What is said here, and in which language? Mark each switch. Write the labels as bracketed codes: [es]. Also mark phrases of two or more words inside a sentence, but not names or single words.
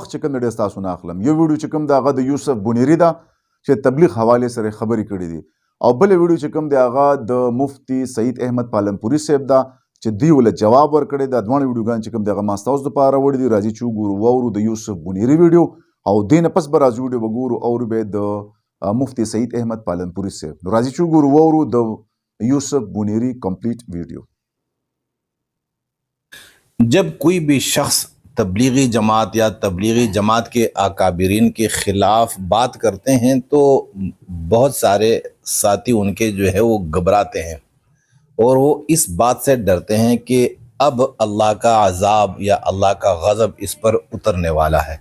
[ps] وخت چې کوم دی ډېر ستاسو نه اخلم. یو ویډیو چې کوم دی هغه د یوسف بونیري ده چې تبلیغ حوالې سره یې خبرې کړي دي، او بله ویډیو چې کوم دی هغه د مفتي سعید احمد پالنپوري صاحب ده چې دوی ولې جواب ورکړی ده. دواړه ویډیوګانې چې کوم دی هغه ما ستاسو دپاره وړي دي. راځئ چې وګورو واورو د یوسف بونیري ویډیو، او دې نه پس به راځو ویډیو به ګورو اورو به د مفتی سعید احمد پالنپوری صاحب. نو راځئ چې وګورو واورو د یوسف بونیری [en] complete video. [ur] جب کوئی بھی شخص تبلیغی جماعت یا تبلیغی جماعت کے اکابرین کے خلاف بات کرتے ہیں تو بہت سارے ساتھی ان کے جو ہے وہ گھبراتے ہیں، اور وہ اس بات سے ڈرتے ہیں کہ اب اللہ کا عذاب یا اللہ کا غضب اس پر اترنے والا ہے.